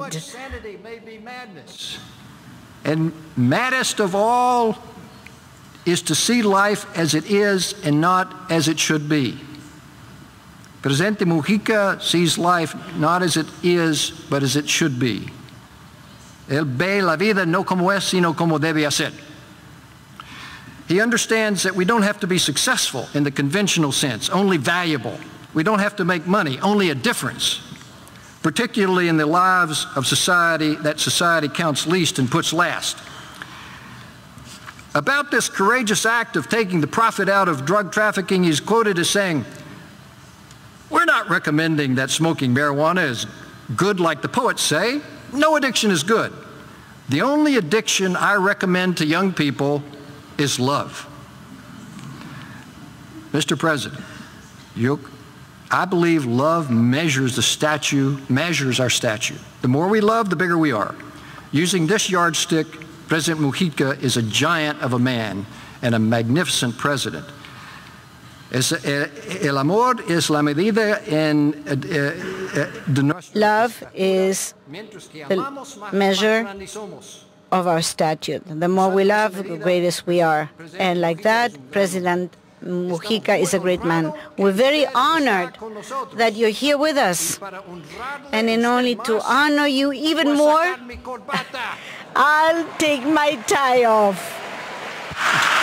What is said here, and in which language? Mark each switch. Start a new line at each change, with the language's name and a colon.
English: Much sanity may be madness. And maddest of all is to see life as it is and not as it should be. Presidente Mujica sees life not as it is, but as it should be.
Spanish: Él ve la vida no como es, sino como debe ser.
English: He understands that we don't have to be successful in the conventional sense, only valuable. We don't have to make money, only a difference, particularly in the lives of society that society counts least and puts last. About this courageous act of taking the profit out of drug trafficking, he's quoted as saying, "We're not recommending that smoking marijuana is good like the poets say. No addiction is good. The only addiction I recommend to young people is love." Mr. President, I believe love measures our statue. The more we love, the bigger we are. Using this yardstick, President Mujica is a giant of a man and a magnificent president.
Spanish: El amor es la medida de nuestro.
English: Love is the measure of our statute. The more we love, the greatest we are. And like that, President Mujica is a great man. We're very honored that you're here with us. And in order to honor you even more, I'll take my tie off.